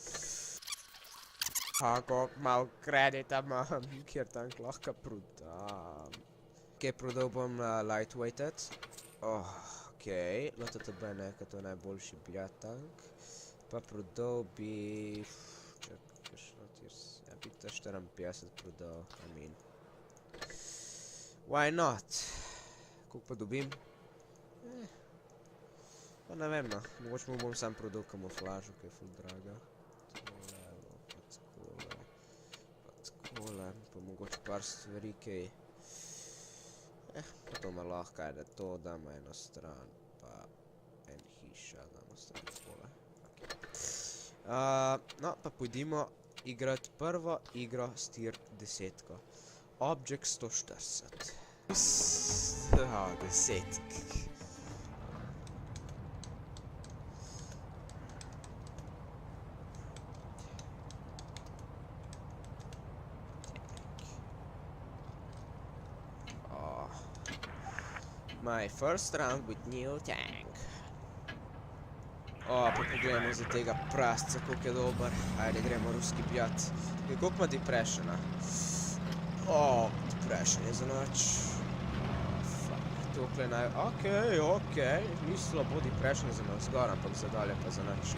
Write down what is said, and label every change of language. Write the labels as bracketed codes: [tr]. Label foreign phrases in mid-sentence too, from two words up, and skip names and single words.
[sl] Kako malo kredita imam, kjer tank lahko prodam. Ok, prodal bom lightweighted. Ok, LTTB nekaj, to je najboljši bljat tank. Pa prodal bi... Čakaj, kakšno tier... Ja, bi ta 54 prodal, [en] I mean. Why not? [sl] Koliko pa dobim? Pa ne vem, no. Mogoče mu bom sam prodal kamuflažo, ki je ful draga. Pa mogoče par stvari, kaj... Pa to me lahko ajde, to damo eno stran, pa en hiša damo stran takole. No, pa pojdimo igrati prvo igro s tier 10-ko. Object 140. 10. [en] My first round with new tank. [sl] Pa pogledamo za tega prasca, koliko je dober. Ajde, gremo ruski bljat. Koliko ima depressiona? Depression je za noč. Fuck, tokle naj... Ok, ni slabo depression je za noč zgor, ampak za dalje pa za noč.